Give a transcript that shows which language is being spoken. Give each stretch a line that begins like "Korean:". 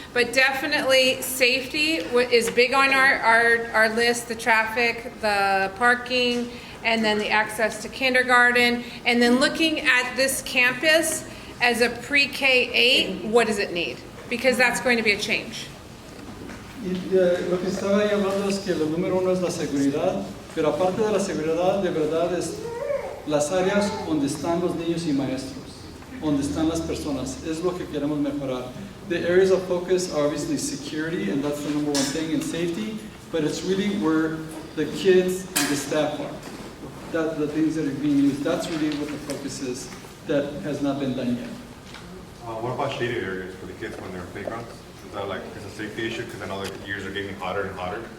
English: But definitely safety is big on our list, the traffic, the parking, and then the access to kindergarten. And then looking at this campus as a pre-K-8, what does it need? Because that's going to be a change.
Spanish: Y lo que estaba ahí hablando es que lo número uno es la seguridad, pero aparte de la seguridad, de verdad es las áreas donde están los niños y maestros, donde están las personas, es lo que queremos mejorar.
English: The areas of focus are obviously security, and that's the number one thing, and safety, but it's really where the kids and the staff are. The things that are being used, that's really what the focus is that has not been done yet. What about shaded areas for the kids when they're in playgrounds? Is that it's a safety issue because I know the years are getting hotter and hotter?